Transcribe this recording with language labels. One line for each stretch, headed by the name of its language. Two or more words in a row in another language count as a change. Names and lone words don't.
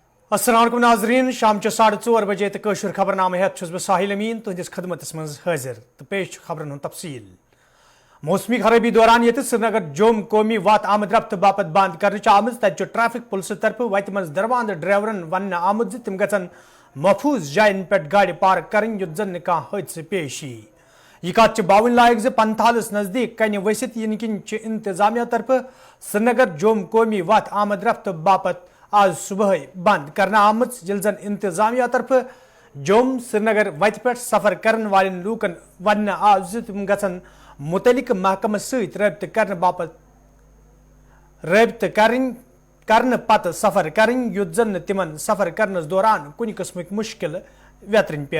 Kashmiri: अस्सलाम वालेकुम नाजरीन शाम 4:30 बजे तो कशर खबरनामे हेत बह साहिल अमीन तुंदिस खदमतस मज हाजिर तो पेश खबरन तफसील। मौसमी खराबी दौरान ये श्रीनगर जोम कौमी वात आमद रफ्त बापत बंद कर आमज तत
English: traffic police
Kashmiri: तरफ वत मज दरवांद ड्राइवरन वन आमुद तिम गन महफूज जायन पे गाड़ी पार्क कर युत जन कह हादसे पेश यी। यह कत बावन लायक पंथालस नजदीक कन वसित इन किन इंतजामिया तरफ श्रीनगर जोम कौमी वात आमद रफ्त बापत आज सुबह बंद करना आमज यिल जन इंतजामिया तरफ जोम श्रीनगर वत पे सफर करन वालन लूकन वन आज तिम गन मुतलिक महकम सत रब्त करने बापत रब्त करने पत सफर करें युत जन तिमन सफर करनस दौरान कुछ किस्म मुश्किल व्यतरन पेन।